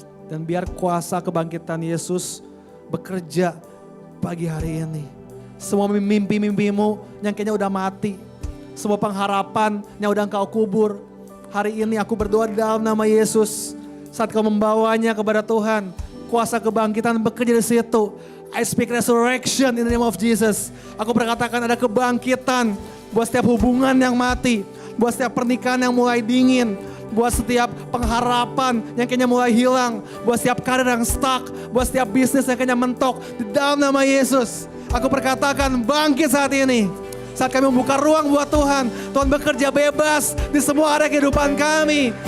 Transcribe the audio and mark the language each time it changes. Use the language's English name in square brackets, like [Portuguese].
[Indonesian] Dan biar kuasa kebangkitan Yesus bekerja pagi hari ini. Semua mimpi-mimpimu yang kayaknya udah mati. Semua pengharapan yang udah engkau kubur. Hari ini aku berdoa dalam nama Yesus. Saat kau membawanya kepada Tuhan, kuasa kebangkitan bekerja di situ. [English] I speak resurrection in the name of Jesus. [Indonesian] Aku berkatakan ada kebangkitan buat setiap hubungan yang mati. Buat setiap pernikahan yang mulai dingin. Buat setiap pengharapan yang kayaknya mulai hilang. Buat setiap karir yang stuck. Buat setiap bisnis yang kayaknya mentok. Di dalam nama Yesus, aku berkatakan bangkit saat ini. Saat kami membuka ruang buat Tuhan, Tuhan bekerja bebas di semua area kehidupan kami.